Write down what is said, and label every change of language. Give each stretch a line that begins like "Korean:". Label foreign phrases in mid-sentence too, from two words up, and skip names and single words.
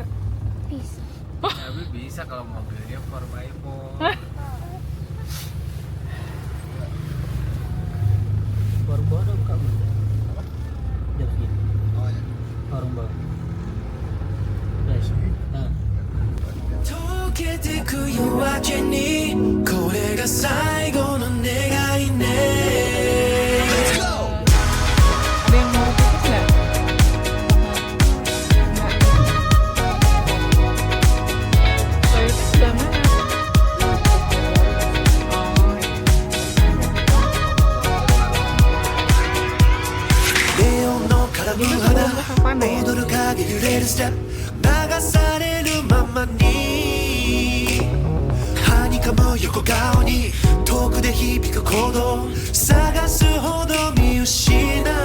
Indonesian: Bisa. Tapi bisa kalau mobilnya 4x4. Warung bawah udah buka belum? Apa? Jam segini. Oh ya. Warung bawah. Guys. Nah.
Japanese: 溶けてく夜明けにこれが最後の願いね
Indonesian: Ada yang mau pipis nggak? Toilet sebelah mana? Oh, iya.
Japanese: ネオンのカラフル花踊る影揺れるステップ流されるままにはにかむ横顔に遠くで響く鼓動探すほど見失い